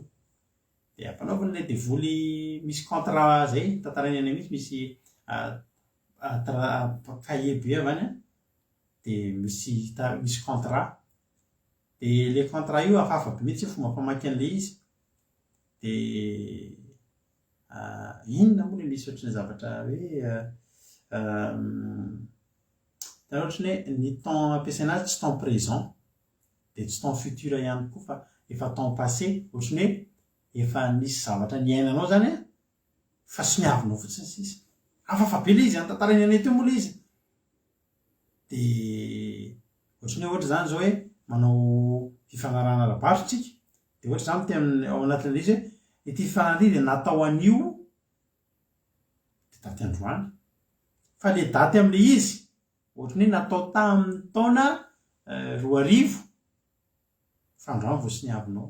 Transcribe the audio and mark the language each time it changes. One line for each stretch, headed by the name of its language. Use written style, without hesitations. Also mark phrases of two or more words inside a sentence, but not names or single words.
Malagasy: Dia ampanaovany ilay devoly misy contrat zay tantarainy any mihitsy misy cahier be avany dia misy contrat. Dia le contrat io hafahafa be mihitsy fomba famaky an'ilay izy. Dia inona moa le misy ohatran'ny zavatra hoe ohatran'ny hoe ny temps ampiasaina azy tsy
French: temps présent
Malagasy: dia tsy
French: temps futur
Malagasy: ihany koa fa efa
French: temps passé
Malagasy: ohatran'ny hoe efa nisy zavatra niainanao zany fa sy niavinao fotsiny sisa. Hafahafa be le izy antantarainy anay teo moa le izy. Dia ohatran'ny hoe ohatra zany zao hoe manao fifanarahana ara-barotra tsika dia ohatra zany teny ao anatin'ilay izy hoe ity fifanarahana dia natao an'io dia daty androany fa le daty amin'ilay izy ohatran'ny hoe natao tamin'ny taona 2000 fa androany vao sy niavinao.